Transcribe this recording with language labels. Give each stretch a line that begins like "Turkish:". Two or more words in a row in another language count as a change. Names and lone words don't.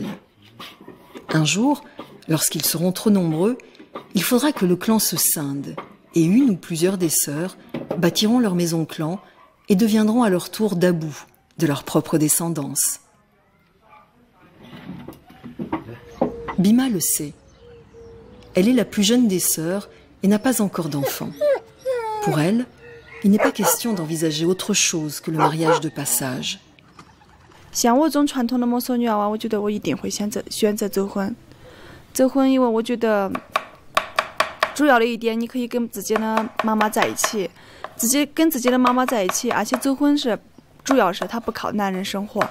French: Un jour, lorsqu'ils seront trop nombreux, il faudra que le clan se scinde et une ou plusieurs des sœurs bâtiront leur maison clan et deviendront à leur tour dabou de leur propre descendance. Bima le sait. Elle est la plus jeune des sœurs et n'a pas encore d'enfant. Pour elle, il n'est pas question d'envisager autre chose que le mariage de passage.
Chinese: 像我这种传统的摩梭女娃娃，我觉得我一定会选择走婚。走婚，因为我觉得主要的一点，你可以跟自己的妈妈在一起，跟自己的妈妈在一起，而且走婚是主要是他不靠男人生活。